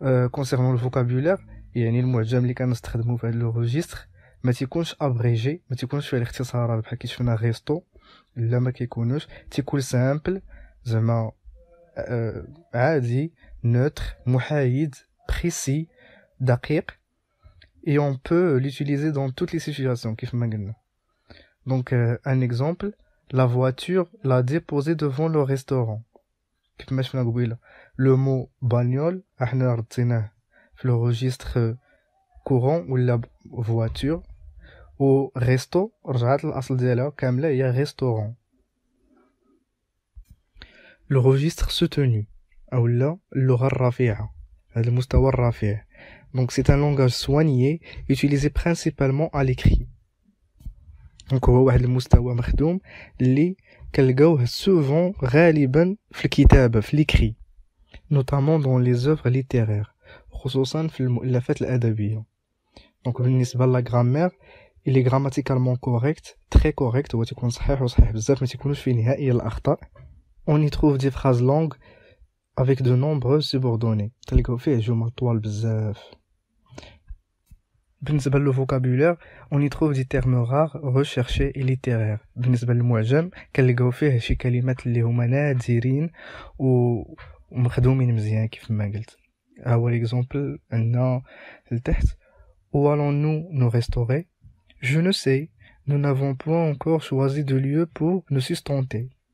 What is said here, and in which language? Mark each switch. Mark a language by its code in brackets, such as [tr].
[ar] كونسيرنون الفوكابولير، يعني المعجم اللي كنستخدموا في هذا لو ريجستر ما تيكونش ابريجي، ما تيكونش فيه الاختصارات بحال كي شفنا ريستو، لا ما كيكونوش، تيكون سامبل زعما عادي، نوتر، محايد، précis، دقيق. [fr] et on peut l'utiliser dans toutes les situations [ar] كيف ما قلنا. [fr] donc un exemple, la voiture l'a déposé devant le restaurant. [ar] كيف ما شفنا قبيله [fr] le mot bagnole [ar] احنا رديناه في [fr] le registre courant [ar] ولا voiture، و resto رجعت للاصل ديالها كامله هي restaurant. [fr] le registre soutenu [ar] او لا اللغه الرفيعه، هذا المستوى الرفيع. [fr] donc c'est un langage soigné utilisé principalement à l'écrit. [ar] donc هو واحد المستوى مخدوم اللي كنلقاوه souvent غالبا في الكتابه في l'écrit، [fr] notamment dans les œuvres littéraires، [ar] خصوصا في المؤلفات الادبيه. donc بالنسبه لا غرامير [fr] il est grammaticalement correct، très correct، [ar] هو تيكون صحيح وصحيح بزاف، ما تيكونوش فيه نهائيا الاخطاء. [fr] on y trouve des phrases longues avec de nombreuses subordonnées، [ar] تلقاو فيه جمل طوال بزاف. بالنسبه للفوكابولير [fr] on y trouve des termes rares recherchés et littéraires. [ar] بالنسبه للمعجم كنلقاو فيه شي كلمات اللي هما نادرين ومخدومين مزيان كيف ما قلت. ها هو ليكزامبل عندنا لتحت: [fr] où allons-nous nous restaurer? Je ne sais, nous n'avons point encore choisi de lieu pour nous sustenter.